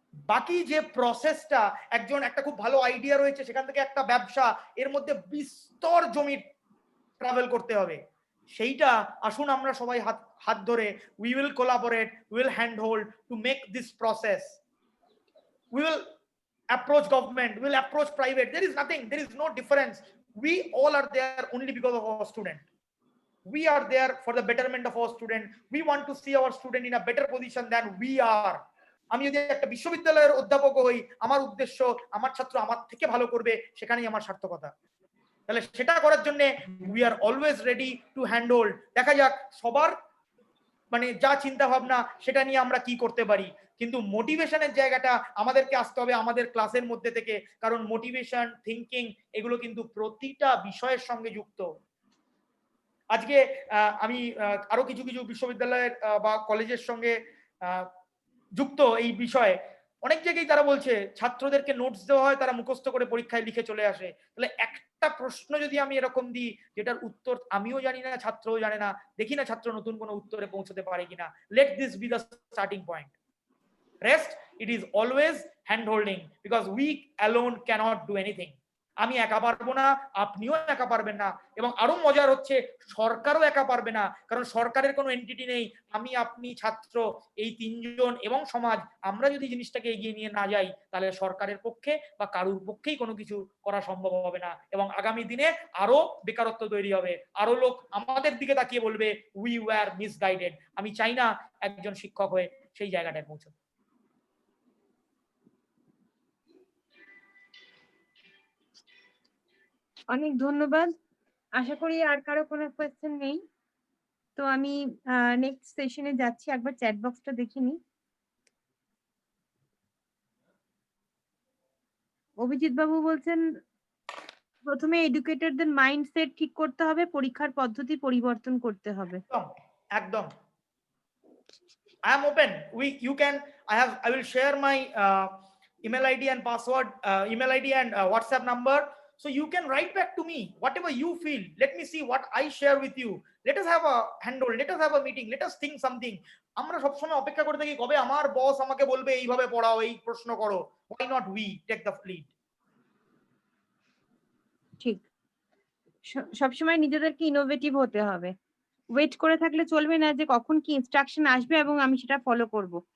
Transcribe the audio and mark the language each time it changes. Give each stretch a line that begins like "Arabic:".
Bangla: বাকি যে প্রসেসটা, একজন একটা খুব ভালো আইডিয়া রয়েছে, সেখান থেকে একটা ব্যবসা, এর মধ্যে বিস্তর জমি ট্রাভেল করতে হবে, সেইটা আসুন আমরা সবাই হাত হাত ধরে,
English: we will collaborate, we will handhold to make this process. We will approach government, we will approach private. There is nothing, there is no difference. We all are there only because of our student. We are there for the betterment of our student. We want to see our student in a better position than we are.
Bangla: আমি যদি একটা বিশ্ববিদ্যালয়ের অধ্যাপক হই, আমার উদ্দেশ্য আমার ছাত্র আমার থেকে ভালো করবে, সেখানেই আমার সার্থকতা। তাহলে সেটা করার জন্য
English: We are always ready to handhold.
Bangla: দেখা যাক সবার মানে যা চিন্তা ভাবনা সেটা নিয়ে আমরা কি করতে পারি, কিন্তু মোটিভেশনের জায়গাটা আমাদেরকে আসতে হবে আমাদের ক্লাসের মধ্যে থেকে, কারণ মোটিভেশন, থিঙ্কিং এগুলো কিন্তু প্রতিটা বিষয়ের সঙ্গে যুক্ত। আজকে আমি আরো কিছু কিছু বিশ্ববিদ্যালয়ের বা কলেজের সঙ্গে যুক্ত এই বিষয়ে, অনেক জায়গায় তারা বলছে ছাত্রদেরকে নোটস দেওয়া হয়, তারা মুখস্থ করে পরীক্ষায় লিখে চলে আসে। তাহলে একটা প্রশ্ন যদি আমি এরকম দিই যেটার উত্তর আমিও জানি না, ছাত্রও জানে না, দেখি না ছাত্র নতুন কোনো উত্তরে পৌঁছতে পারে কিনা।
English: Let this be the starting point. Rest, it is always hand holding, because we alone cannot do anything.
Bangla: আমি একা পারবো না, আপনিও একা পারবেন না, এবং আরো মজার হচ্ছে সরকারও একা পারবে না, কারণ সরকারের কোনো এন্টিটি নেই। আমি, আপনি, ছাত্র, এই তিনজন এবং সমাজ, আমরা যদি জিনিসটাকে এগিয়ে নিয়ে না যাই, তাহলে সরকারের পক্ষে বা কারুর পক্ষেই কোনো কিছু করা সম্ভব হবে না, এবং আগামী দিনে আরো বেকারত্ব তৈরি হবে, আরো লোক আমাদের দিকে তাকিয়ে বলবে
English: We were misguided.
Bangla: আমি চাই না একজন শিক্ষক হয়ে সেই জায়গাটায় পৌঁছতে। অনেক ধন্যবাদ। আশা করি আর কারো কোনো কোয়েশ্চেন নেই। তো আমি নেক্সট সেশনে যাচ্ছি, একবার চ্যাট বক্সটা দেখে নিই। অভিজিৎ বাবু বলছেন প্রথমে এডুকেটরদের মাইন্ডসেট ঠিক করতে হবে, পরীক্ষার পদ্ধতি পরিবর্তন করতে হবে। একদম।
English: I am open. You can. I will share my email ID and password, email ID and WhatsApp number. So you can write back to me whatever you feel. Let me see what I share with you. Let us have a handle, let us have a meeting, let us think something.
Bangla: আমরা সবসময় অপেক্ষা করে থাকি কবে আমার বস আমাকে বলবে এইভাবে পড়াও, এই প্রশ্ন করো।
English: Why not we take the lead?
Bangla: ঠিক, সবসময় নিজেদেরকে ইনোভেটিভ হতে হবে। ওয়েট করে থাকলে চলবে না যে কখন কি ইনস্ট্রাকশন আসবে এবং আমি সেটা ফলো করব।